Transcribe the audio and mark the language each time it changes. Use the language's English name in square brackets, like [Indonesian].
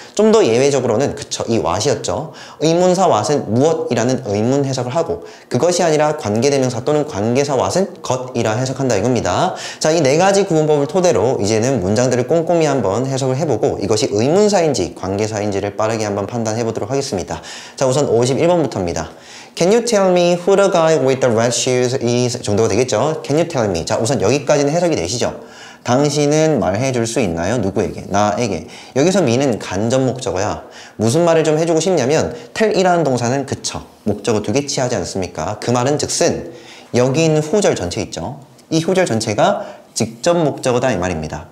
[Korean] 좀 더 예외적으로는 그쵸, 이 what이었죠. 의문사 what은 무엇이라는 의문 해석을 하고, 그것이 아니라 관계대명사 또는 관계사 what은 것이라 해석한다 이겁니다. 자, 이 4가지 구분법을 토대로 이제는 문장들을 꼼꼼히 한번 해석을 해보고 이것이 의문사인지 관계사인지를 빠르게 한번 판단해 보도록 하겠습니다. 자, 우선 51번부터입니다. [English] Can you tell me who the guy with the red shoes is? [Korean] 정도가 되겠죠? [English] Can you tell me? [Korean] 자, 우선 여기까지는 해석이 되시죠? 당신은 말해줄 수 있나요? 누구에게? 나에게. 여기서 me는 간접 목적어야. 무슨 말을 좀 해주고 싶냐면 tell이라는 동사는 그쵸, 목적어 2개 취하지 않습니까? 그 말은 즉슨 여기 있는 후절 전체 있죠? 이 후절 전체가 직접 목적어다 이 말입니다.